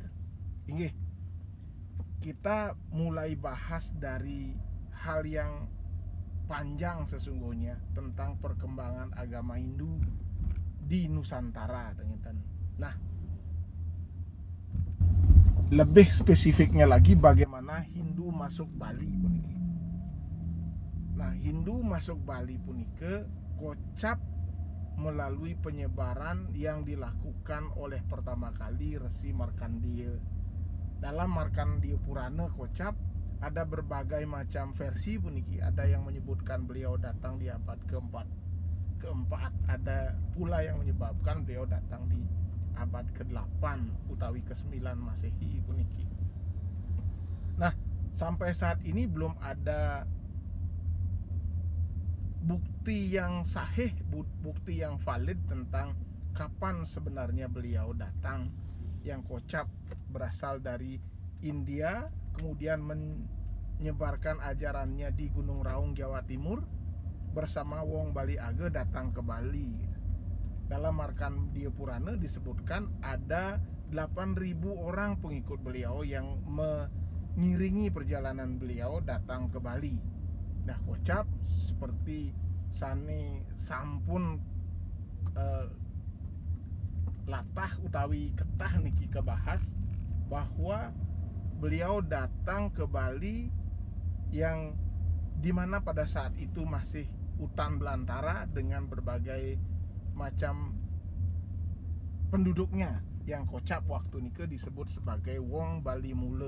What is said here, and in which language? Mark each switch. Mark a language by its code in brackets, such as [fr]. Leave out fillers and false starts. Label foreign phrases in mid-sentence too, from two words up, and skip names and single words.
[id] Inggih, kita mulai bahas dari hal yang panjang sesungguhnya tentang perkembangan agama Hindu di Nusantara, ternyata. Nah, lebih spesifiknya lagi bagaimana Hindu masuk Bali puniki. Nah, Hindu masuk Bali punike kocap melalui penyebaran yang dilakukan oleh pertama kali Resi Markandeya. Dalam Markandeya Purana kocap ada berbagai macam versi puniki. Ada yang menyebutkan beliau datang di abad keempat, ada pula yang menyebabkan beliau datang di abad ke-8 utawi ke-9 Masehi puniki. Nah, sampai saat ini belum ada bukti yang sahih, bukti yang valid tentang kapan sebenarnya beliau datang, yang kocap berasal dari India kemudian menyebarkan ajarannya di Gunung Raung, Jawa Timur bersama Wong Bali Age datang ke Bali. Dalam Markandeya Purana disebutkan ada 8.000 orang pengikut beliau yang mengiringi perjalanan beliau datang ke Bali. Nah, kocap seperti [ban] sane sampun latah utawi ketah niki [id] kebahas bahwa beliau datang ke Bali yang dimana pada saat itu masih hutan belantara dengan berbagai macam penduduknya yang kocap waktu nike disebut sebagai Wong Bali Mule.